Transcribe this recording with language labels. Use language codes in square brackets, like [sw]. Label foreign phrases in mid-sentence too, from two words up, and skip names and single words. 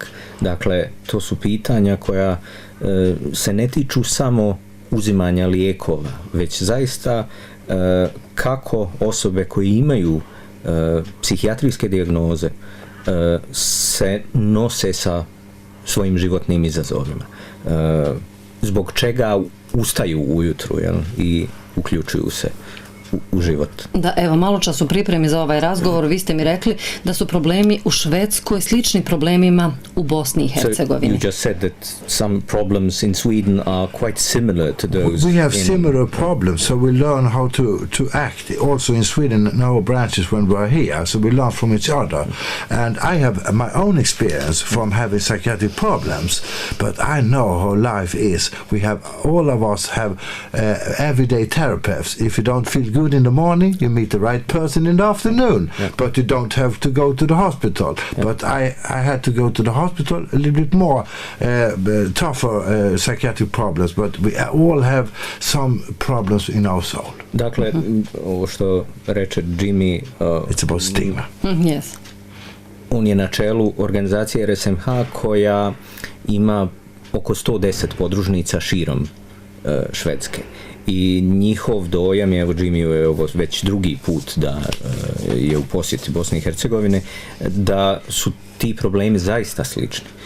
[bs] Dakle, to su pitanja koja se ne tiču samo uzimanja lijekova, već zaista kako osobe koje imaju psihijatrijske dijagnoze se nose sa svojim životnim izazovima. Zbog čega ustaju ujutru, i uključuju se u život. Da, evo, malo čas u pripremi za ovaj razgovor vi ste mi rekli da su problemi u Švedskoj slični problemima u Bosni i Hercegovini. [en] So you just said that some problems in Sweden are quite similar to those. We have similar problems, so we learn how to act. Also in Sweden, in our branches when we are here, so we learn from each other. And I have my own experience from having psychiatric problems, but I know how life is. We have, all of us have everyday therapists. If you don't feel good in the morning, you meet the right person in the afternoon, but you don't have to go to the hospital. But I had to go to the hospital, a little bit more tougher psychiatric problems, but we all have some problems in our soul. [bs] Dakle, ovo što reče Jimmy, [en] it's about stigma. Yes. [bs] On je na čelu organizacije RSMH koja ima oko 110 podružnica širom Švedske. I njihov dojam je, evo Jimmy je ovo već drugi put da je u posjeti Bosne i Hercegovine, da su ti problemi zaista slični.